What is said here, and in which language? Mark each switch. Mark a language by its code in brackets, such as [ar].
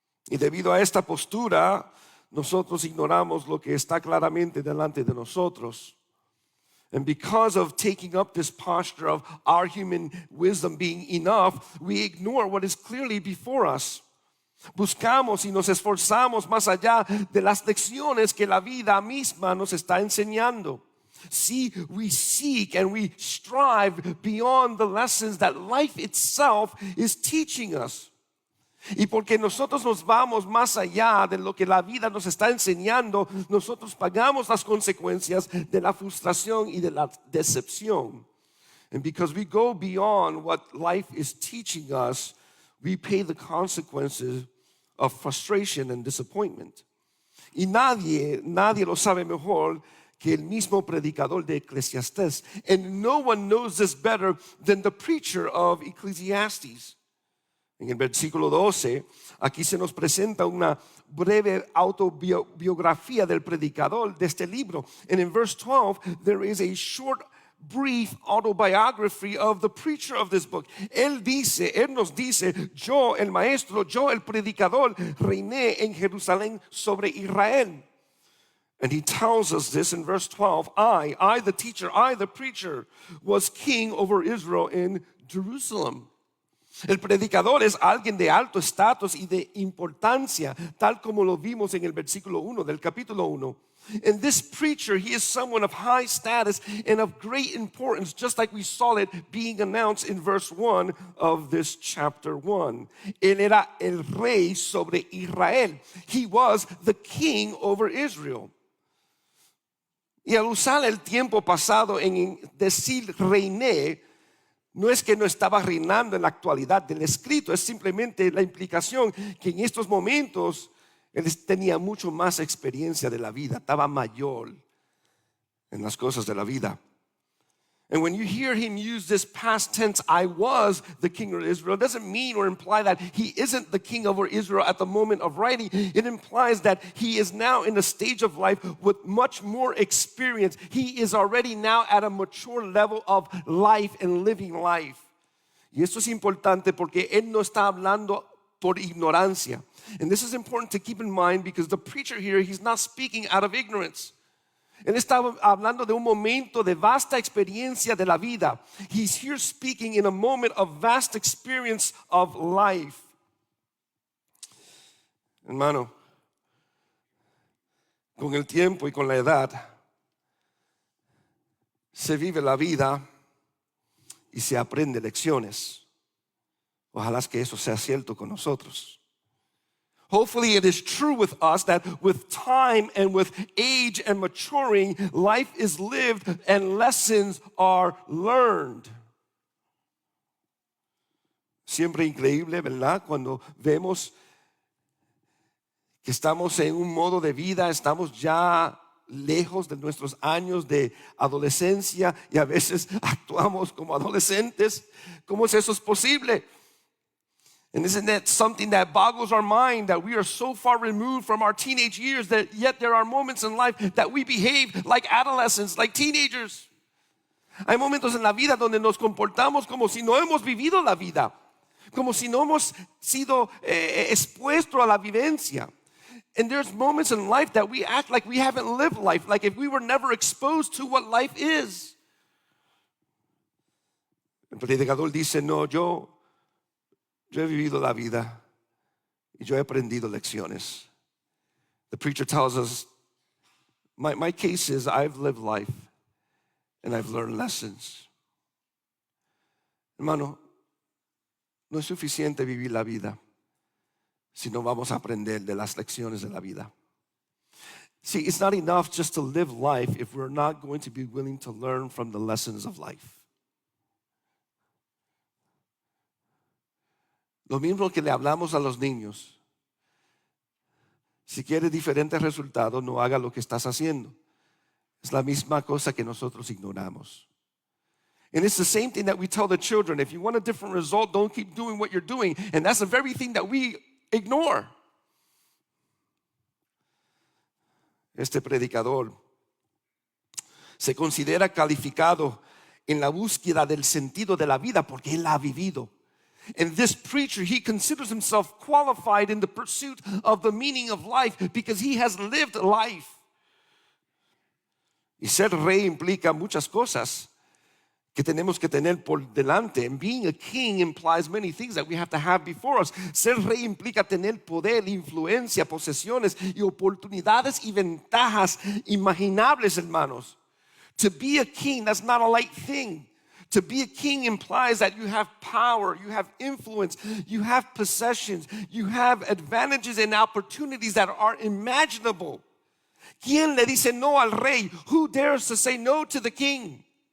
[es] Y debido a esta postura, nosotros ignoramos lo que está claramente delante de nosotros. [en] And because of taking up this posture of our human wisdom being enough, we ignore what is clearly before us. [es] Buscamos y nos esforzamos más allá de las lecciones que la vida misma nos está enseñando. [en] See, we seek and we strive beyond the lessons that life itself is teaching us. [es] Y porque nosotros nos vamos más allá de lo que la vida nos está enseñando, nosotros pagamos las consecuencias de la frustración y de la decepción. [en] And because we go beyond what life is teaching us, we pay the consequences of frustration and disappointment. [es] Y nadie lo sabe mejor que el mismo predicador de Eclesiastés. [en] And no one knows this better than the preacher of Ecclesiastes. [es] En el versículo 12, aquí se nos presenta una breve autobiografía del predicador de este libro. [en] And in verse 12, there is a short, brief autobiography of the preacher of this book. [es] Él nos dice, yo el maestro, yo el predicador, reiné en Jerusalén sobre Israel. [en] And he tells us this in verse 12, I the teacher, I the preacher, was king over Israel in Jerusalem. [es] El predicador es alguien de alto estatus y de importancia, tal como lo vimos en el versículo 1 del capítulo 1. [en] And this preacher, he is someone of high status and of great importance, just like we saw it being announced in verse 1 of this chapter 1. [es] Él era el rey sobre Israel. [en] He was the king over Israel. [es] Y al usar el tiempo pasado en decir reiné, no es que no estaba reinando en la actualidad del escrito, es simplemente la implicación que en estos momentos él tenía mucho más experiencia de la vida, estaba mayor en las cosas de la vida. [en] And when you hear him use this past tense, I was the king of Israel, it doesn't mean or imply that he isn't the king over Israel at the moment of writing. It implies that he is now in a stage of life with much more experience. He is already now at a mature level of life and living life. [es] Y esto es importante porque él no está hablando por ignorancia. [en] And this is important to keep in mind because the preacher here, he's not speaking out of ignorance. [es] Él está hablando de un momento de vasta experiencia de la vida. [en] He's here speaking in a moment of vast experience of life. [es] Hermano, con el tiempo y con la edad se vive la vida y se aprende lecciones. Ojalá que eso sea cierto con nosotros. [en] Hopefully it is true with us that with time and with age and maturing, life is lived and lessons are learned. [es] Siempre increíble, ¿verdad? Cuando vemos que estamos en un modo de vida, estamos ya lejos de nuestros años de adolescencia y a veces actuamos como adolescentes. ¿Cómo es eso posible? [en] And isn't that something that boggles our mind, that we are so far removed from our teenage years that yet there are moments in life that we behave like adolescents, like teenagers? [es] Hay momentos en la vida donde nos comportamos como si no hemos vivido la vida, como si no hemos sido expuestos a la vivencia. [en] And there's moments in life that we act like we haven't lived life, like if we were never exposed to what life is. [es] El predicador dice, no, yo he vivido la vida y yo he aprendido lecciones. [en] The preacher tells us, my case is I've lived life and I've learned lessons. [es] Hermano, no es suficiente vivir la vida si no vamos a aprender de las lecciones de la vida. [en] See, it's not enough just to live life if we're not going to be willing to learn from the lessons of life. [es] Lo mismo que le hablamos a los niños. Si quieres diferentes resultados, no haga lo que estás haciendo. Es la misma cosa que nosotros ignoramos. [en] And it's the same thing that we tell the children. If you want a different result, don't keep doing what you're doing. And that's the very thing that we ignore. [es] Este predicador se considera calificado en la búsqueda del sentido de la vida porque él la ha vivido. [en] And this preacher, he considers himself qualified in the pursuit of the meaning of life because he has lived life. [es] Y ser rey implica muchas cosas que tenemos que tener por delante. [en] And being a king implies many things that we have to have before us. [es] Ser rey implica tener poder, influencia, posesiones y oportunidades y ventajas imaginables, hermanos. [en] To be a king, that's not a light thing. To be a king implies that you have power, you have influence, you have possessions, you have advantages and opportunities that are imaginable. [es] ¿Quién le dice no al rey? [en] Who dares to say no to the king?